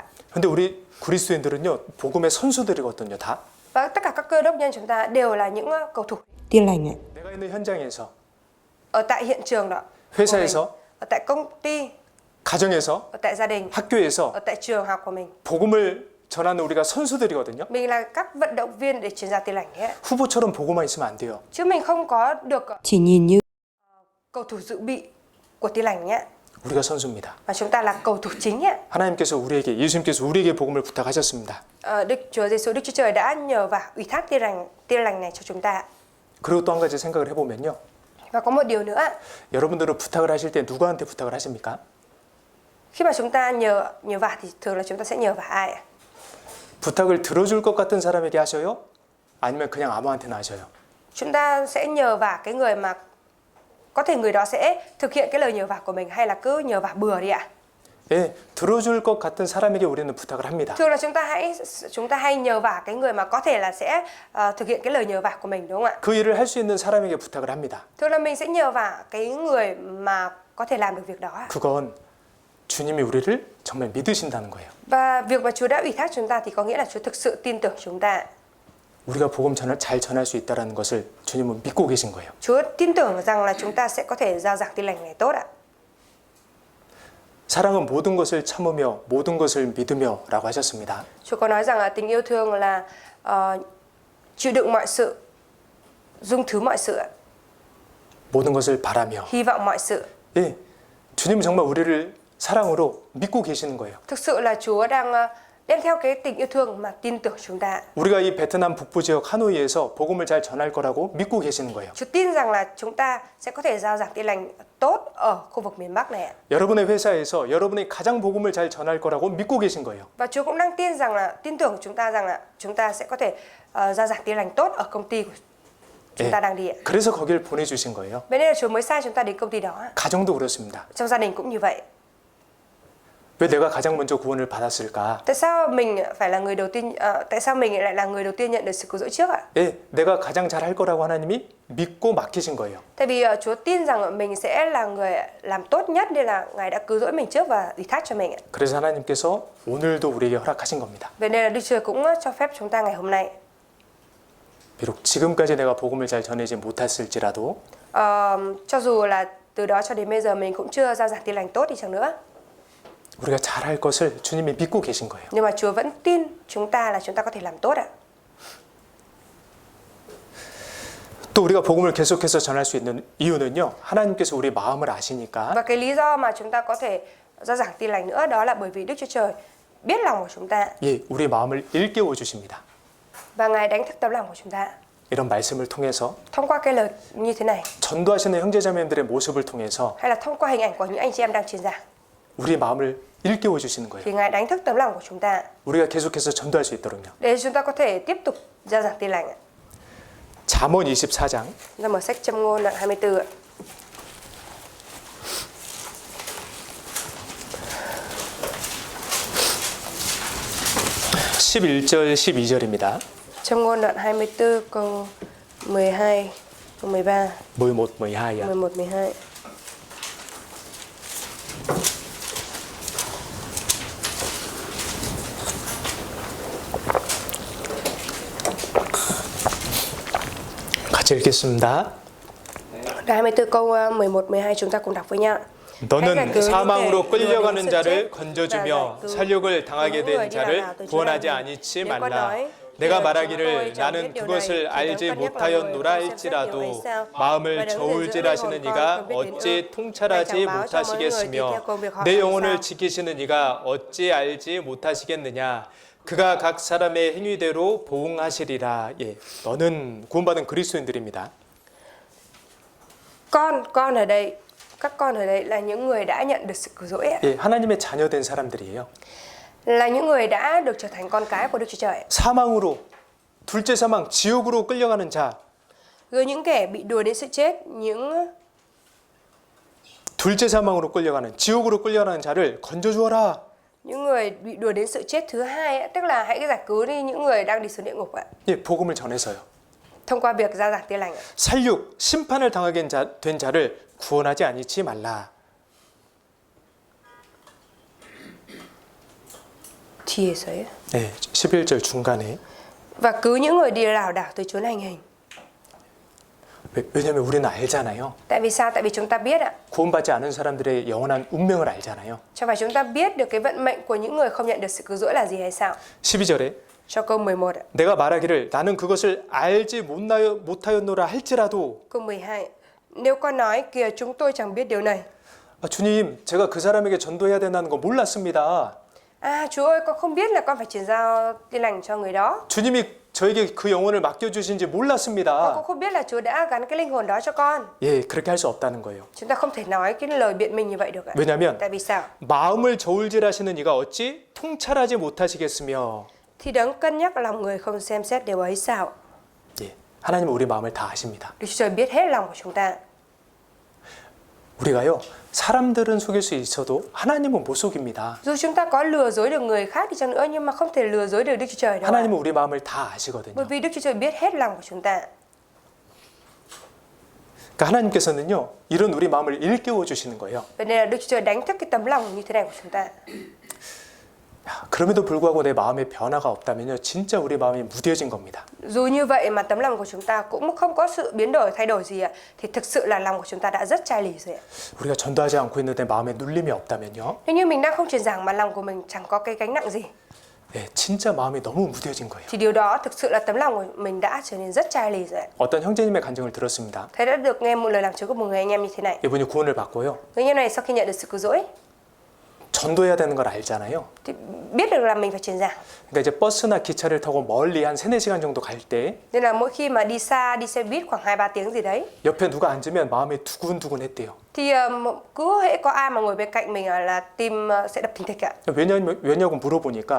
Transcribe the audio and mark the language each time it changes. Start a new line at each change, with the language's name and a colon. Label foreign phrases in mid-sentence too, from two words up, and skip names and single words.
Korean: 근데 우리 그리스도인들은요, 복음의 선수들이거든요, 다.
Vietnamese: Và tất cả các cơ đốc nhân chúng ta đều là những cầu thủ Tin lành ạ.
Korean: 내가 있는 현장에서,
Vietnamese: ở tại hiện trường đó,
Korean: 회사에서,
Vietnamese: ở tại công ty,
Korean: 가정에서,
Vietnamese: ở tại gia đình,
Korean: 학교에서
Vietnamese: ở tại trường học của mình.
Korean: 복음을 전하는 우리가 선수들이거든요.
Vietnamese: Mình là các vận động viên để truyền ra tin lành ấy.
Korean: 후보처럼 보고만 있으면 안 돼요.
Vietnamese: Chứ mình không có được Chỉ nhìn như cầu thủ dự bị của tin lành nhé.
Korean: 우리가 선수입니다.
Vietnamese: Và chúng ta là cầu thủ chính nhé.
Korean: 예수님께서 우리에게 복음을 부탁하셨습니다.
Vietnamese: Đức Chúa Trời đã nhờ và ủy thác tin lành này cho chúng ta.
Korean: 그리고 또 한 가지 생각을 해보면요.
Vietnamese: Và có một điều nữa,
Korean: 여러분들은 부탁을 하실 때 누구한테 부탁을 하십니까?
Vietnamese: khi mà chúng ta nhờ vả thì thường là chúng ta sẽ nhờ vả ai ạ?
Korean: 부탁을 들어줄 것 같은 사람에게 하셔요? 아니면 그냥 아무한테나 하셔요?
Vietnamese: Chúng ta sẽ nhờ vả cái người mà có thể người đó sẽ thực hiện cái lời nhờ vả của mình hay là cứ nhờ vả bừa đi ạ?
Korean: 예, 들어줄 것 같은 사람에게 우리는 부탁을 합니다.
Vietnamese: Thường là chúng ta hay nhờ vả cái người mà có thể là sẽ thực hiện cái lời nhờ vả của mình, đúng không ạ?
Korean: 그 일을 할 수 있는 사람에게 부탁을 합니다.
Vietnamese: Thường là mình sẽ nhờ vả cái người mà có thể làm được việc đó.
Korean: 그건 주님이 우리를 정말 믿으신다는 거예요.
Vietnamese: Và việc mà Chúa đã ủy thác chúng ta thì có nghĩa là Chúa thực sự tin tưởng chúng ta.
Korean: 우리가 복음 잘 전할 수 있다는 것을 주님은 믿고 계신 거예요.
Vietnamese: Chúa tin tưởng rằng là chúng ta sẽ có thể giao giảng tin lành này tốt ạ.
Korean: 사랑은 모든 것을 참으며 모든 것을 믿으며라고 하셨습니다.
Vietnamese: Chúa có nói rằng là tình yêu thương là chịu đựng mọi sự, dung thứ mọi sự,
Korean: 모든 것을 바라며.
Vietnamese: hy vọng mọi sự.
Korean: 예, 주님은 정말 우리를 사랑으로 믿고 계시는 거예요.
Vietnamese: Thực sự là Chúa đang đem theo cái tình yêu thương mà tin tưởng chúng ta.
Korean: 우리가 이 베트남 북부 지역 하노이에서 복음을 잘 전할 거라고 믿고 계시는 거예요.
Vietnamese: Chúa tin rằng là chúng ta sẽ có thể giao giảng tin lành tốt ở khu vực miền Bắc này ạ.
Korean: 여러분의 회사에서 여러분이 가장 복음을 잘 전할 거라고 믿고 계신 거예요.
Vietnamese: Và Chúa cũng đang tin tưởng chúng ta rằng là chúng ta sẽ có thể giao giảng tin lành tốt ở công ty của chúng ta đang đi ạ.
Korean: 그래서 거기를 보내주신 거예요.
Vietnamese: Vậy nên là Chúa mới sai chúng ta đến công ty đó.
Korean: 가정도 그렇습니다.
Vietnamese: Trong gia đình cũng như vậy.
Korean: 왜 내가 가장 먼저 구원을 받았을까?
Vietnamese: Tại sao mình phải là người đầu tiên? Tại sao mình lại là người đầu tiên nhận được sự cứu rỗi trước ạ?
Korean: 예, 내가 가장 잘 할 거라고 하나님이 믿고 맡기신 거예요.
Vietnamese: Tại vì Chúa tin rằng mình sẽ là người làm tốt nhất nên là Ngài đã cứu rỗi mình trước và ủy thác cho mình ạ.
Korean: 그래서 하나님께서 오늘도 우리에게 허락하신 겁니다.
Vietnamese: Vậy nên là Đức Chúa cũng cho phép chúng ta ngày hôm nay.
Korean: 비록 지금까지 내가 복음을 잘 전하지 못했을지라도
Vietnamese: Cho dù là từ đó cho đến bây giờ mình cũng chưa giao giảng tin lành tốt đi chăng nữa,
Korean: 우리가 잘할 것을 주님이 믿고 계신 거예요.
Vietnamese: nhưng mà Chúa vẫn tin chúng ta là chúng ta có thể làm tốt ạ.
Korean: 또 우리가 복음을 계속해서 전할 수 있는 이유는요. 하나님께서 우리 마음을 아시니까
Vietnamese: Và cái lý do mà chúng ta có thể giao giảng tin lành nữa đó là bởi vì Đức Chúa Trời biết lòng của chúng ta
Korean: 예, 우리 마음을 일깨워 주십니다.
Vietnamese: và Ngài đánh thức tấm lòng của chúng ta.
Korean: 이런 말씀을 통해서
Vietnamese: thông qua cái lời như thế này
Korean: 전도하시는 형제자매님들의 모습을 통해서
Vietnamese: hay là thông qua hình ảnh của những anh chị em đang truyền giảng
Korean: 우리 마음을 일깨워 주시는 거예요.
Vietnamese: thì Ngài đánh thức tấm lòng của chúng ta
Korean: 우리가 계속해서 전도할 수 있도록요.
Vietnamese: để chúng ta có thể tiếp tục rao giảng tin lành ạ.
Korean: 잠언 24장
Vietnamese: Chúng ta mở sách Châm ngôn đoạn 24 ạ.
Korean: (11절) (12절입니다)
Vietnamese: Châm ngôn đoạn 24 câu 12, câu 13, 11,
Korean: 12야. 11, 12. 같이 읽겠습니다.
Vietnamese: Đoạn 24 câu 11, 12 chúng ta cùng đọc với nhau.
Korean: 너는 사망으로 끌려가는 자를 건져주며 살육을 당하게 된 자를 구원하지 아니치 말라. 내가 말하기를 나는 그것을 알지 못하였노라 할지라도 마음을 저울질하시는 이가 어찌 통찰하지 못하시겠으며 내 영혼을 지키시는 이가 어찌 알지 못하시겠느냐. 그가 각 사람의 행위대로 보응하시리라. 예, 너는 구원받은 그리스도인들입니다.
Vietnamese: Con ở đây, các con ở đây là những người đã nhận được sự cứu rỗi ạ.
Korean: 예, 하나님의 자녀된 사람들이에요.
Vietnamese: Là những người đã được trở thành con cái của Đức Chúa Trời.
Korean: 사망으로, 둘째 사망, 지옥으로 끌려가는 자,
Vietnamese: Rồi những kẻ bị đuổi đến sự chết, những
Korean: 둘째 사망으로 끌려가는, 지옥으로 끌려가는 자를 건져주어라.
Vietnamese: người bị đuổi đến sự chết thứ hai ạ, tức là hãy giải cứu đi những người đang đi xuống địa ngục ạ.
Korean: 예, 복음을 전해서요.
Vietnamese: Thông qua việc rao giảng tin lành ạ.
Korean: 살육, 심판을 당하게 된 자를 구원하지 아니치 말라. 뒤에서요. 네, 11절 중간에.
Vietnamese: Và cứu những người đi lảo đảo từ chốn hành hình.
Korean: 왜냐하면 우리는 알잖아요.
Vietnamese: Tại vì sao? Tại vì chúng ta biết ạ.
Korean: 구원받지 않은 사람들의 영원한 운명을 알잖아요.
Vietnamese: Chẳng phải chúng ta biết được cái vận mệnh của những người không nhận được sự cứu rỗi là gì hay sao?
Korean: 12절에
Vietnamese: Cho câu 11 ạ.
Korean: 내가 말하기를 나는 그것을 알지 못하였노라 할지라도
Vietnamese: Câu 12. Nếu con nói kìa chúng tôi chẳng biết điều này.
Korean: 주님, 제가 그 사람에게 전도해야 된다는 거 몰랐습니다.
Vietnamese: À Chúa ơi, con không biết là con phải truyền giao tin lành cho người đó.
Korean: 주님이 저에게 그 영혼을 맡겨주신지
Vietnamese: Con
Korean: 몰랐습니다.
Vietnamese: cũng không biết là Chúa đã gắn cái linh hồn đó cho con.
Korean: 예, 그렇게 할 수 없다는 거예요.
Vietnamese: Chúng ta không thể nói cái lời biện minh như vậy được ạ.
Korean: 왜냐하면
Vietnamese: Tại vì sao?
Korean: 마음을 저울질하시는 이가 어찌 통찰하지 못하시겠으며.
Vietnamese: Thì đấng cân nhắc lòng người không xem xét điều ấy sao?
Korean: 예, 하나님은 우리 마음을 다 아십니다.
Vietnamese: Đức Chúa Trời biết hết lòng của chúng ta.
Korean: 우리가요, 사람들은 속일 수 있어도 하나님은 못 속입니다.
Vietnamese: Dù chúng ta có lừa dối được người khác đi chăng nữa nhưng mà không thể lừa dối được Đức Chúa Trời đâu ạ.
Korean: 하나님은 우리 마음을 다 아시거든요.
Vietnamese: Bởi vì Đức Chúa Trời biết hết lòng của chúng ta.
Korean: 그러니까 하나님께서는요, 이런 우리 마음을 일깨워 주시는 거예요.
Vietnamese: Vậy nên là Đức Chúa Trời đánh thức cái tấm lòng như thế này của chúng ta.
Korean: 야, 그럼에도 불구하고 내 마음에 변화가 없다면요, 진짜 우리 마음이 무뎌진 겁니다.
Vietnamese: Dù như vậy mà tấm lòng của chúng ta cũng không có sự biến đổi thay đổi gì ạ, thì thực sự là lòng của chúng ta đã rất chai lì rồi ạ.
Korean: 우리가 전도하지 않고 있는데 마음에 눌림이 없다면요,
Vietnamese: Nếu như mình đang không truyền giảng mà lòng của mình chẳng có cái gánh nặng gì,
Korean: 네, 진짜 마음이 너무 무뎌진 거예요.
Vietnamese: thì điều đó thực sự là tấm lòng của mình đã trở nên rất chai lì rồi ạ.
Korean: 어떤 형제님의 간증을 들었습니다.
Vietnamese: Thầy đã được nghe một lời làm chứng của một người anh em như thế này.
Korean: 이분이 구원을 받고요,
Vietnamese: Người anh em này sau khi nhận được sự cứu rỗi
Korean: 전도해야 되는 걸 알잖아요.
Vietnamese: thì biết được là mình phải truyền giảng.
Korean: 그러니까 이제 버스나 기차를 타고 멀리 한 3-4시간 정도 갈 때
Vietnamese: Nên là mỗi khi mà đi xa, đi xe buýt khoảng 2-3 tiếng gì đấy,
Korean: 옆에 누가 앉으면 마음이 두근두근 했대요.
Vietnamese: thì cứ hễ có ai mà ngồi bên cạnh mình là tim sẽ đập thình thịch ạ.
Korean: 왜냐고 물어보니까